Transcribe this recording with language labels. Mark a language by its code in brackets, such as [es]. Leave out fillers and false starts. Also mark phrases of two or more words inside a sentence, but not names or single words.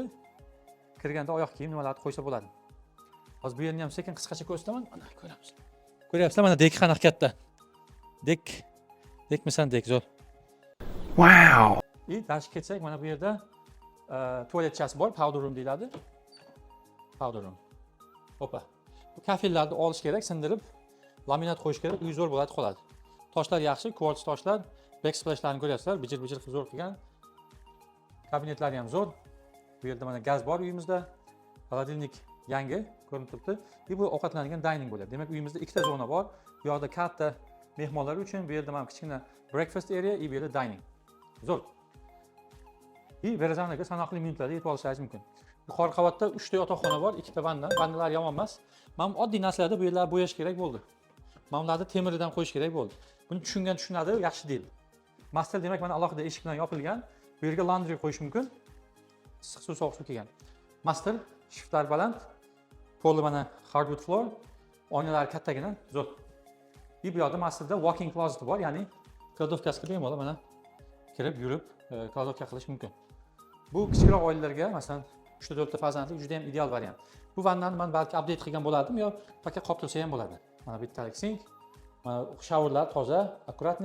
[uz] Kirganda oyoq kiyim nimalarni qo'ysa bo'ladi. Hozir bu yerni ham sekin qisqacha ko'rsataman. Mana ko'ramiz. Ko'ryapsizlar, mana dek qanaqa katta. Dekmisan dek zo'r. [en] Wow. [uz] Dashib ketsak, mana bu yerda tualetchasi bor, [en] powder room [uz] deyiladi. [en] Powder room. [uz] Hopa. Bu kafillarni olish kerak, sindirib, laminat qo'yish kerak, uy zo'r bo'ladi, qoladi. Toshlar yaxshi, kvarts toshlar, backsplashlarni ko'ryapsizlar, bijir-bijir zo'r qilgan. Kabinetlari ham zo'r. Bu yerda mana gaz bor uyimizda. Xolodilnik yangi ko'rinib turibdi. Bu ovqatlanadigan dining bo'ladi. Demak, uyimizda ikkita zona bor. Bu yoqda katta mehmonlar uchun, bu yerda mana kichkina [en] breakfast area, [uz] bu yerda dining. Zo'r. Verazanaga sanoqli minutlarda yetib olishingiz mumkin. Yuqori qavatda 3 ta yotoqxona bor, 2 ta vanna. Vannalar yomon emas. Mana oddiy narsalarda bu yerlarni bo'yash kerak bo'ldi. Mana bularni temiridan qo'yish kerak bo'ldi. Buni tushungan tushunadi, yaxshi deyil. Master demak mana alohida eshik bilan yopilgan. Bu yerga laundry qo'yish mumkin. Issiq suv, sovuq suv kelgan. Master shiftlar baland. Poli mana [en] hardwood floor. [uz] Oynalar kattagina, zo'r. Bu yoqda masterda [en] walk-in closet [uz] bor, ya'ni kladovkasiga bemalol mana kirib, yurib, kladovka qilish mumkin. Bu kichikroq oilalarga, masalan, 3-4 ta farzandli juda ham ideal variant. Bu vannani men balki update qilgan bo'lardim yo faqat qoptirsa ham bo'ladi. Mana bittalik sink, mana showerlar toza, akkuratniy.